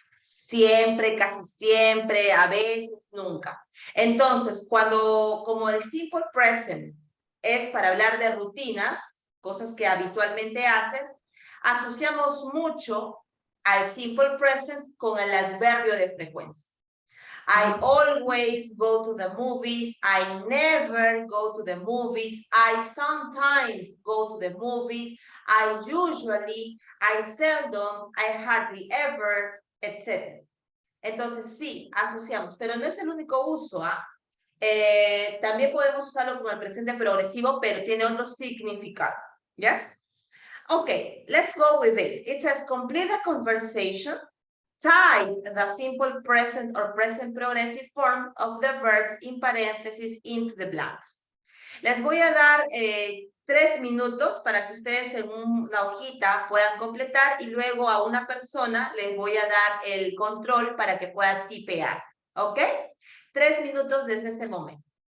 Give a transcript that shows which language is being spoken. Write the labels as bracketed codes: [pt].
[es] Siempre, casi siempre, a veces, nunca. Entonces, como el simple present es para hablar de rutinas, cosas que habitualmente haces, asociamos mucho al simple present con el adverbio de frecuencia. [en] I always go to the movies. I never go to the movies. I sometimes go to the movies. I usually, I seldom, I hardly ever, etc. [es] Entonces sí, asociamos, pero no es el único uso. También podemos usarlo como el presente progresivo, pero tiene otro significado. [en] ¿Yes? Okay, let's go with this. It says complete the conversation. Type the simple present or present progressive form of the verbs in parentheses into the blanks. [es] Les voy a dar 3 minutos para que ustedes en una hojita puedan completar y luego a una persona les voy a dar el control para que pueda tipear. ¿Ok? 3 minutos desde ese momento.